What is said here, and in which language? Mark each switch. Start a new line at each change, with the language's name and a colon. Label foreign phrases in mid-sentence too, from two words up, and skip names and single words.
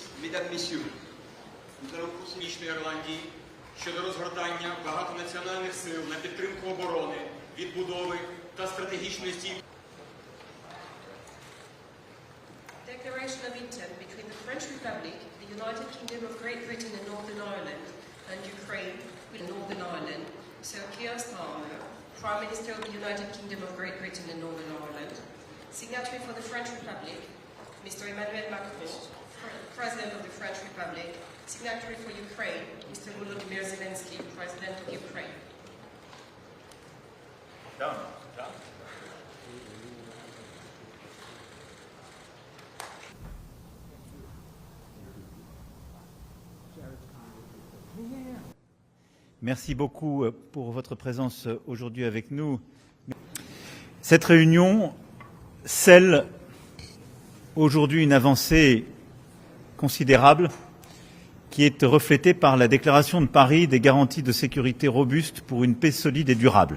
French: Mesdames, Messieurs, nous allons poursuivre
Ukrainian: Ірландії щодо розгортання багатонаціональних сил на підтримку оборони, відбудови та стратегічної стійкості.
English: Declaration of intent between the French Republic, the United Kingdom of Great Britain and Northern Ireland, and Ukraine with Northern Ireland. Sir Keir Starmer, Prime Minister of the United Kingdom of Great Britain and Northern Ireland. Signatory for the French Republic, Mr. Emmanuel Macron, President of the French Republic. Signatory for Ukraine, Mr. Volodymyr Zelensky, President of Ukraine. Done.
French: Merci beaucoup pour votre présence aujourd'hui avec nous. Cette réunion scelle aujourd'hui une avancée considérable qui est reflétée par la déclaration de Paris des garanties de sécurité robustes pour une paix solide et durable.